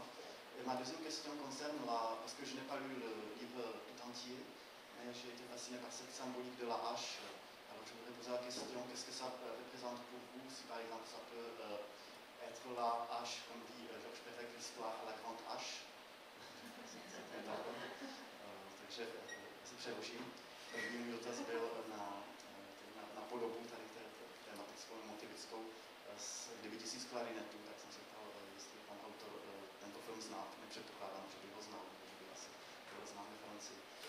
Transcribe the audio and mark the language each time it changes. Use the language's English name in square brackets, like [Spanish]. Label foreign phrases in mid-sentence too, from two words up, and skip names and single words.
[French] Et ma deuxième question concerne parce que je n'ai pas lu le livre tout entier, mais j'ai été fasciné par cette symbolique de la hache. Alors je voudrais poser la question, qu'est-ce que ça représente pour vous, si par exemple ça peut être la hache, comme dit Georges Perec, l'histoire à la grande hache. [Czech] Takže si přeložím. První můj dotaz byl na podobu tady tematickou, motivickou z 9000 klarinetů, tak jsem se ptal, jestli pan autor tento film zná. Nepředpokládám, že by ho znal, protože by asi byl znám ve Francii.